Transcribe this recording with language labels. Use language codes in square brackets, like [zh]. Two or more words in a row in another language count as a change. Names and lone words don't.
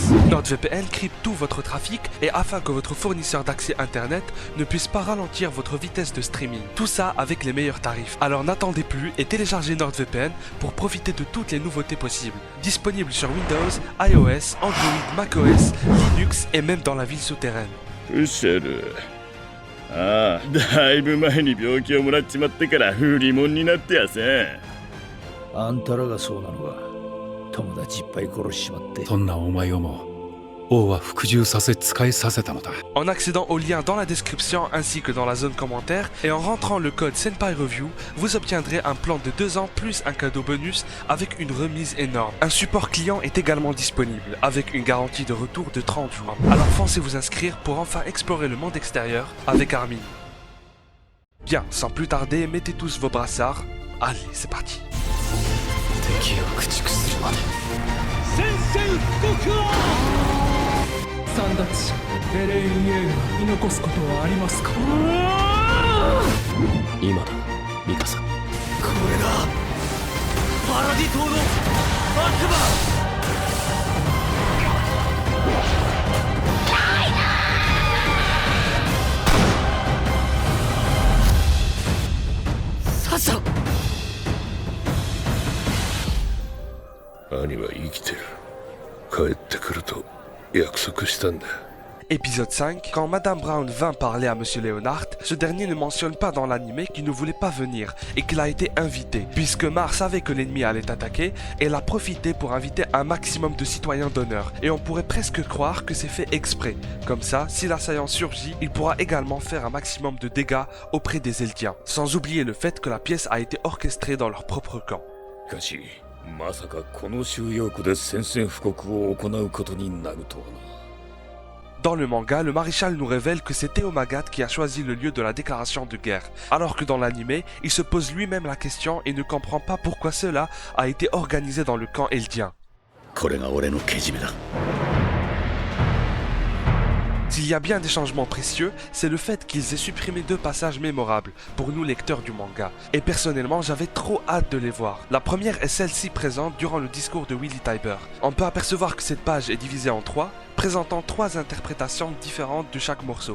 [fr] NordVPN crypte tout votre trafic et afin que votre fournisseur d'accès internet ne puisse pas ralentir votre vitesse de streaming. Tout ça avec les meilleurs tarifs. Alors n'attendez plus et téléchargez NordVPN pour profiter de toutes les nouveautés possibles. Disponible sur Windows, iOS, Android, macOS, Linux et même dans la ville souterraine. [ja] ああ、だいぶ前に病気をもらっちまってから売り物になってやせん。あんたらがそうなのか。友達いっぱい殺しちまって。そんなお前をも王は服従させ使いさせたのだ。 [fr] En accédant au lien dans la description ainsi que dans la zone commentaire et en rentrant le code Senpai Review, vous obtiendrez un plan de 2 ans plus un cadeau bonus avec une remise énorme. Un support client est également disponible avec une garantie de retour de 30 jours. Alors foncez vous inscrire pour enfin explorer le monde extérieur avec Armin. Bien, sans plus tarder, mettez tous vos brassards. Allez, c'est parti. [ja] 敵を駆逐するまでサンダッチ、エレイン・イェーが言い残すことはありますか？今だ、ミカサ。これがパラディ島の悪魔。サシャ。兄は生きてる。帰ってくると約束したんだ。 [fr] Épisode 5, quand Madame Brown vint parler à Monsieur Leonard, ce dernier ne mentionne pas dans l'animé qu'il ne voulait pas venir et qu'il a été invité. Puisque Mar savait que l'ennemi allait attaquer, elle a profité pour inviter un maximum de citoyens d'honneur. Et on pourrait presque croire que c'est fait exprès. Comme ça, si l'assaillant surgit, il pourra également faire un maximum de dégâts auprès des Eldiens. Sans oublier le fait que la pièce a été orchestrée dans leur propre camp. [ja] しかし、まさかこの収容庫で宣戦布告を行うことになるとはな。 [fr] Dans le manga, le maréchal nous révèle que c'est Théo Magat qui a choisi le lieu de la déclaration de guerre, alors que dans l'animé, il se pose lui-même la question et ne comprend pas pourquoi cela a été organisé dans le camp eldien. [ja] これが俺のけじめだ。 [fr] S'il y a bien des changements précieux, c'est le fait qu'ils aient supprimé 2 passages mémorables pour nous lecteurs du manga. Et personnellement, j'avais trop hâte de les voir. La première est celle-ci présente durant le discours de Willy Tybur. On peut apercevoir que cette page est divisée en 3, présentant 3 interprétations différentes de chaque morceau.